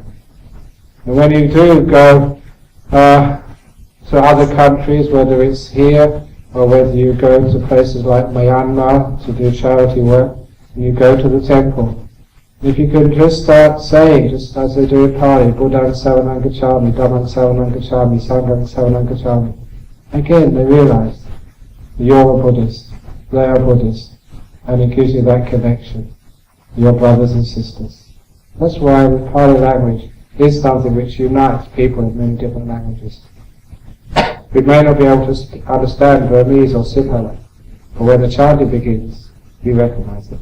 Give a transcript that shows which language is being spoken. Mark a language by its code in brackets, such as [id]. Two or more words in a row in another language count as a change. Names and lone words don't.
[en] And when you do go to other countries, whether it's here or whether you go to places like Myanmar to do charity work, and you go to the temple, if you can just start saying, just as they do in Pali, [pi] Buddhaṃ Saranam Gacchāmi, Dhammam Saranam Gacchāmi, Sangham Saranam Gacchāmi, [en] again they realize you're a Buddhist, they are Buddhists, and it gives you that connection, your brothers and sisters. That's why the Pali language is something which unites people in many different languages. We may not be able to understand Burmese or Sinhala, but when the chanting begins, you recognize it.